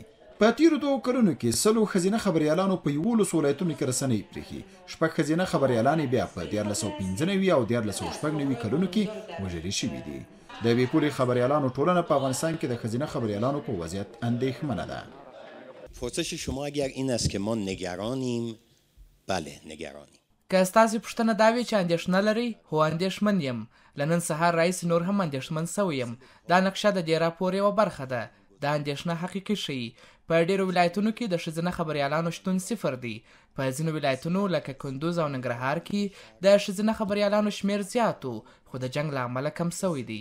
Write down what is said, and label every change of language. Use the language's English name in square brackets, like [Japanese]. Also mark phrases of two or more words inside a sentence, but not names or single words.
[Pashto] په تیرو 2 کلونو کې 100 ښځینه خبریالانو په 11 ولایتونو کې رسنۍ پرېښي، 6 ښځینه خبریالانې بیا په 1995 او 1996 کلونو کې وژلې شوي دي. د بې پولې خبریالانو ټولنه په افغانستان کې د ښځینه خبریالانو په وضعیت اندېښمنه ده. [Persian] پرسش شما اگر این است که ما نگرانیم، بله نگرانیم. [Pashto] که ستاسې پوښتنه دا وي چې اندېښنه لرئ، هو اندېښمن یم. له نن سهار راهیسې نور هم اندېښمن سوی یم. دا نقشه د دې راپور یوه برخه ده. دا اندېښنه حقیقي ښیي. په ډېرو ولایتونو کې د ښځینه خبریالانو شتون 0 دی. په ځینو ولایتونو لکه کندوز او ننګرهار کې د ښځینه خبریالانو شمیر زیات و، خو د جنګ له امله کم سوی دی.